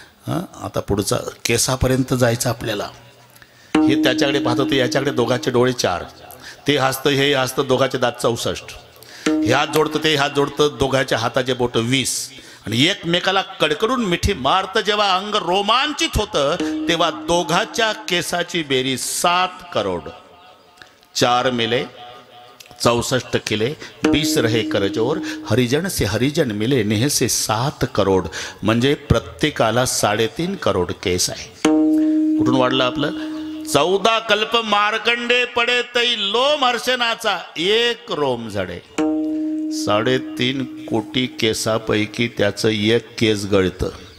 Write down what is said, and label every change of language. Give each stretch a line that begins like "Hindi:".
Marathi: हां आता पुढचा केसापर्यंत जायचं आपल्याला. हे त्याच्याकडे पाहतं ते याच्याकडे. दोघाचे डोळे 4. ते हसतं हे हसतं. दोघाचे दात 64. हे हात जोडतं ते हात जोडतं. दोघाच्या हाताचे बोट 20 आणि एकमेकाला कडकडून मिठी मारतं. जेव्हा अंग रोमांचित होतं तेव्हा दोघाच्या केसाची बेरीज 7 करोड.
Hindi: 4 मिले 64 किले 20 रहे करजोर हरिजन से हरिजन मिले नेह से 7 करोड.
Marathi: म्हणजे प्रत्येकाला 3.5 करोड केस आहे. कुठून वाढलं आपलं 14 कल्प मार्कंडे पडे तै लोमहर्षणाचा 1 रोम झडे. 3.5 कोटी केसापैकी त्याचं 1 केस गळतं.